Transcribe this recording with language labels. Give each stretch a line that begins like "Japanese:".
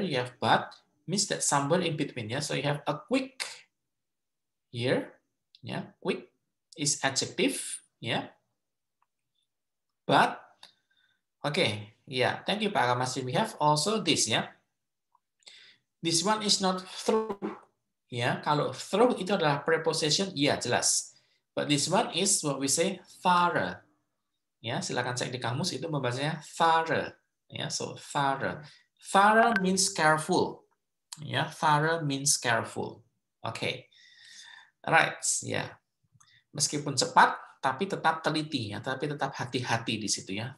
English: You have but, means that somewhere in between. Yeah, so you have a quick here. Yeah, quick is adjective. Yeah, but okay. Yeah, thank you, Pak Ramasri. We have also this. Yeah, this one is not through.
Indonesian: Ya, kalau through itu adalah preposition, iya jelas.
English: But this one is what we say thorough.
Indonesian: Ya, silakan cek di kamus itu membacanya thorough.
English: Ya, so thorough. Thorough means careful. Ya, thorough means careful.
Indonesian: Oke. Right, ya. Meskipun cepat tapi tetap teliti ya, tapi tetap hati-hati di situ ya.